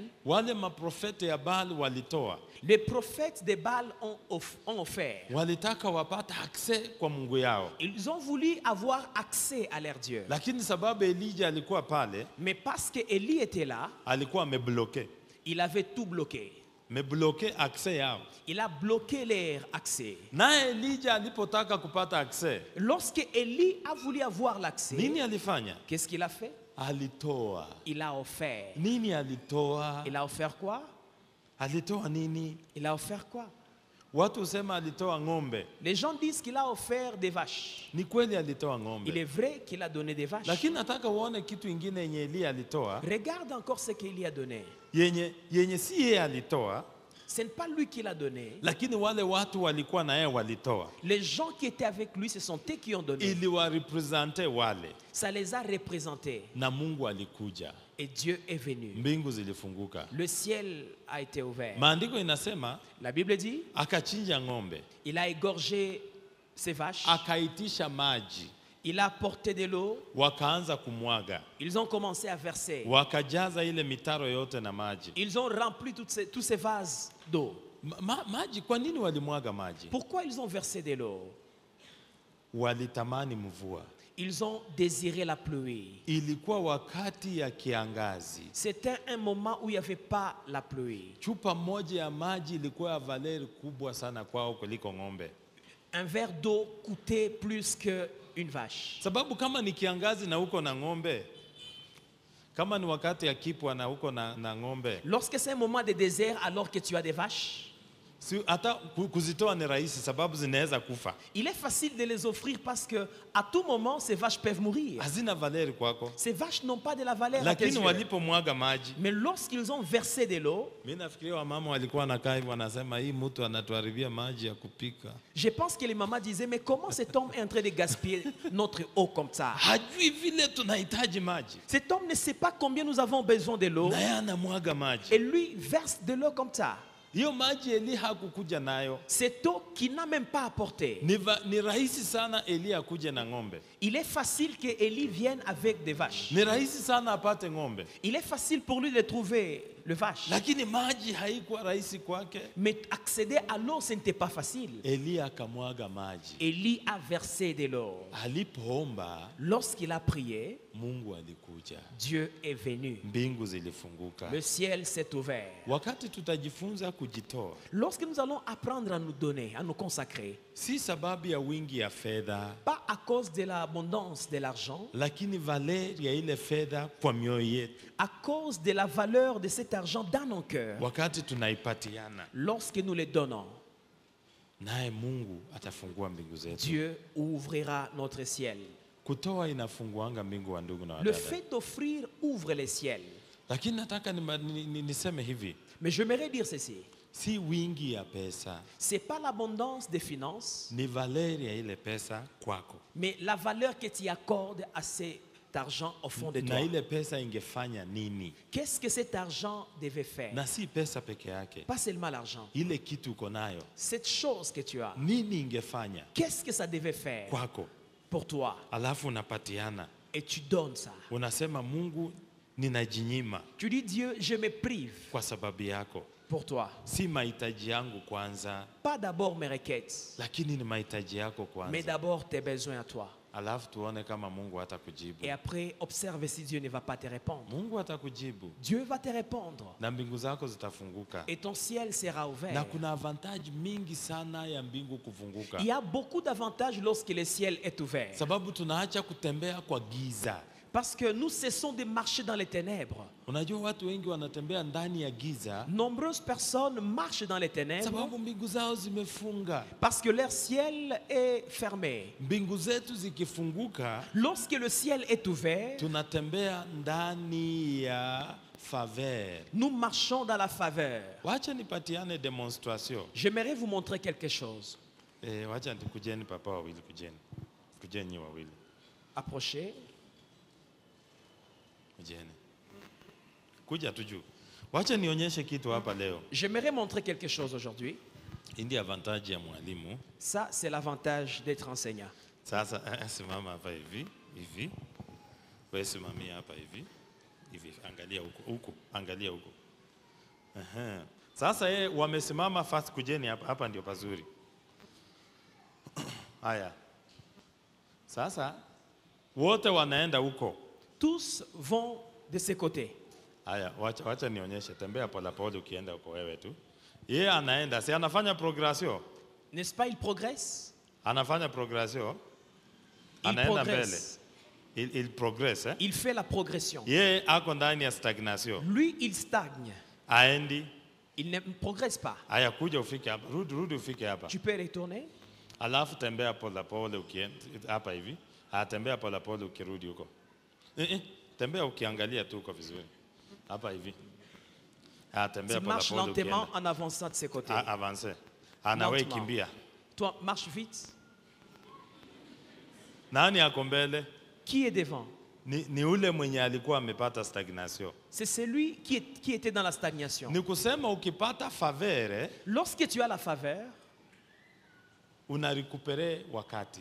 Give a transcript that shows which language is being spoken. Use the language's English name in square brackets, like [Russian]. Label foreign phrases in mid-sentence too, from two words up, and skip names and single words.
[Swahili] wale maprofete ya Baal walitoa. [French] les prophètes de Baal ont offert. [Swahili] Walitaka wapata access kwa Mungu yao. [French] Ils ont voulu avoir accès à leur Dieu. [Swahili] Lakini sababu Elijah alikuwa pale, [French] Mais parce que Élie était là, [Swahili] alikuwa amebloke. [French] il avait tout bloqué. [Swahili] Mebloke access yao. [French] Il a bloqué leur accès. [Swahili] Na Elijah alipotaka kupata access, [French] Lorsque Élie a voulu avoir l'accès, [Swahili] nini alifanya? [French] qu'est-ce qu'il a fait? [Swahili] Alitoa. [French] Il a offert. [Swahili] Nini alitoa? [French] Il a offert quoi? [Swahili] Alitoa nini? [French] Il a offert quoi? [Swahili] Watu usema alitoa ng'ombe. [French] Les gens disent qu'il a offert des vaches. [Swahili] Ni kweli alitoa ng'ombe. [French] Il est vrai qu'il a donné des vaches. [Swahili] Lakini nataka uone kitu ingine yenye Elia alitoa. [French] Regarde encore ce qu'il a donné. [Swahili] Yenye si yeye alitoa. [French] Ce n'est pas lui qui l'a donné. [Swahili] Lakini wale watu walikuwa na yeye walitoa. [French] Les gens qui étaient avec lui, ce sont eux qui ont donné. [Swahili] Ili wa represente wale. [French] Ça les a représentés. [Swahili] Na Mungu alikuja. [French] Et Dieu est venu. [Swahili] Mbingu zilifunguka. [French] Le ciel a été ouvert. [Swahili] Maandiko inasema [French] La Bible dit, [Swahili] akachinja ng'ombe. [French] il a égorgé ses vaches. [Swahili] Akaitisha maji. [French] Il a apporté de l'eau. [Swahili] Wakaanza kumwaga. [French] Ils ont commencé à verser. [Swahili] Wakajaza ile mitaro yote na maji. [French] Ils ont rempli tous ces vases d'eau. [Swahili] Maji, kwa nini walimwaga maji? [French] Pourquoi ils ont versé de l'eau? [Swahili] Walitamani mvua. [French] Ils ont désiré la pluie. [Swahili] Ilikuwa wakati ya kiangazi. [French] C'était un moment où il n'y avait pas la pluie. [Swahili] Chupa moja ya maji ilikuwa ya valeri kubwa sana kwao kuliko ng'ombe. [French] Un verre d'eau coûtait plus qu'une vache. [Swahili] Sababu kama ni kiangazi na uko na ng'ombe, kama ni wakati ya kipwa na uko na ng'ombe, [French] Lorsque c'est un moment de désert alors que tu as des vaches, [Swahili] si hata kuzitoa ni rahisi sababu zinaweza kufa. [French] il est facile de les offrir parce que à tout moment ces vaches peuvent mourir. [Swahili] Hazina valeri kwako. [French] Ces vaches n'ont pas de la valeur à tes [Swahili] Lakini [French] yeux. [Swahili] walipomwaga maji, [French] Mais lorsqu'ils ont versé de l'eau, [Swahili] mimi nafikiria wamama walikuwa wanakaa hivi wanasema hii mtu anatuharibia maji ya kupika. [French] je pense que les mamans disaient mais comment cet homme est en train de gaspiller notre eau comme ça? [Swahili] Hajui vile tunahitaji maji. [French] Cet homme ne sait pas combien nous avons besoin de l'eau [Swahili] Na yeye anamwaga maji. [French] et lui verse de l'eau comme ça. [Swahili] Hiyo maji Eli hakukuja nayo. [French] Cette eau qu'il n'a même pas apportée. [Swahili] Ni rahisi sana Eli akuje na ng'ombe. [French] Il est facile que Élie vienne avec des vaches. [Swahili] Ni rahisi sana apate ng'ombe. [French] Il est facile pour lui de trouver le vache. [Swahili] Lakini maji haikuwa rahisi kwake. [French] Mais accéder à l'eau, ce n'était pas facile. [Swahili] Eli akamwaga maji. [French] Élie a versé de l'eau. [Swahili] Alipoomba, [French] Lorsqu'il a prié, [Swahili] Mungu alikuja. [French] Dieu est venu. [Swahili] Mbingu zilifunguka. [French] Le ciel s'est ouvert. [Swahili] Wakati tutajifunza kujitoa, [French] Lorsque nous allons apprendre à nous donner, à nous consacrer, [Swahili] si sababu ya wingi ya fedha, [French] pas à cause de l'abondance de l'argent, [Swahili] lakini valeri ya ile fedha kwa mioyo yetu. [French] à cause de la valeur de cet argent dans nos cœurs, [Swahili] Wakati tunaipatiana, [French] lorsque nous les donnons, [Swahili] naye Mungu atafungua mbingu zetu. [French] Dieu ouvrira notre ciel. [Swahili] Kutoa inafunguanga mbingu wa ndugu na [French] Le [Swahili] wadada. [French] fait d'offrir ouvre les ciels. [Swahili] Lakini nataka niseme hivi, [French] Mais j'aimerais dire ceci. [Swahili] si wingi ya pesa, [French] Ce n'est pas l'abondance des finances, [Swahili] ni valeri ya ile pesa kwako. [French] mais la valeur que tu accordes à cet argent au fond de toi. [Swahili] Na ile pesa ingefanya nini? [French] Qu'est-ce que cet argent devait faire? [Swahili] Na si pesa peke yake. [French] Pas seulement l'argent. [Swahili] Ile kitu uko nayo, [French] Cette chose que tu as, [Swahili] nini ingefanya [French] qu'est-ce que ça devait faire [Swahili] kwako? [French] pour toi? [Swahili] Alafu unapatiana. [French] Et tu donnes ça. [Swahili] Unasema Mungu, ninajinyima [French] Tu dis, Dieu, je me prive [Swahili] kwa sababu yako. [French] pour toi. [Swahili] Si mahitaji yangu kwanza, [French] Pas d'abord mes requêtes, [Swahili] lakini ni mahitaji yako [French] mais [Swahili] kwanza. [French] d'abord tes besoins à toi. [Swahili] Alafu tuone kama Mungu atakujibu. [French] Et après, observe si Dieu ne va pas te répondre. [Swahili] Mungu atakujibu [French] Dieu va te répondre [Swahili] na mbingu zako zitafunguka. [French] et ton ciel sera [Swahili] Na [French] ouvert. [Swahili] kuna avantage mingi sana ya mbingu kufunguka. [French] Il y a beaucoup d'avantages lorsque le ciel est ouvert. [Swahili] Sababu tunaacha kutembea kwa giza. [French] Parce que nous cessons de marcher dans les ténèbres. [Swahili] Unajua watu wengi wanatembea ndani ya giza [French] Nombreuses personnes marchent dans les ténèbres [Swahili] sababu mbingu zao zimefunga. [French] parce que leur ciel est fermé. [Swahili] Mbingu zetu zikifunguka, [French] Lorsque le ciel est ouvert, [Swahili] tunatembea ndani ya faveur. [French] nous marchons dans la faveur. [Swahili] Wacha nipatiane demonstration. [French] J'aimerais vous montrer quelque chose. [Swahili] Wacha kujeni papa wawili, kujeni wawili, [French] Approchez. [Swahili] kujeni, kuja tu juu. Wacha nionyeshe kitu hapa leo. [French] J'aimerais montrer quelque chose aujourd'hui. [Swahili] Hii ndio avantage ya mwalimu. [French] Ça, c'est l'avantage d'être enseignant. [Swahili] Sasa simama hapa hivi. Wewe simamia hapa hivi. Angalia huko, angalia huko. Sasa wamesimama fast, kujeni hapa ndio pazuri. Haya. Sasa wote wanaenda huko. [French] Tous vont de ce côté. [Swahili] Haya, wacha nionyeshe, tembea polepole ukienda huko wewe tu. Yeye anaenda, si anafanya progression? [French] N'est-ce pas, il progresse? [Swahili] Anafanya progression? [French] Il [Swahili] Anaenda mbele. [French] progresse. Il progresse, Il fait la progression. [Swahili] Yeye ako ndani ya stagnation. [French] Lui, il stagne. [Swahili] Aendi. [French] Il ne progresse pas. [Swahili] Haya, kuja ufike hapa. Rudi ufike hapa. [French] Tu peux retourner. [Swahili] Alafu tembea polepole ukienda hapa hivi. Tembea polepole ukirudi huko. Tembea ukiangalia tu uko vizuri. Hapa hivi. Tembea [French] Tu marches [Swahili] polepole [French] lentement [Swahili] ukienda. [French] en avançant de ce côté. [Swahili] Avance. Anawe [French] Lentement. [Swahili] kimbia. [French] Toi, marche vite. [Swahili] Nani ako mbele? [French] Qui est devant? [Swahili] Ni ule mwenye alikuwa amepata stagnation. [French] C'est celui qui était dans la stagnation. [Swahili] Ni kusema ukipata faveur, [French] Lorsque tu as la faveur, [Swahili] unarecupere wakati.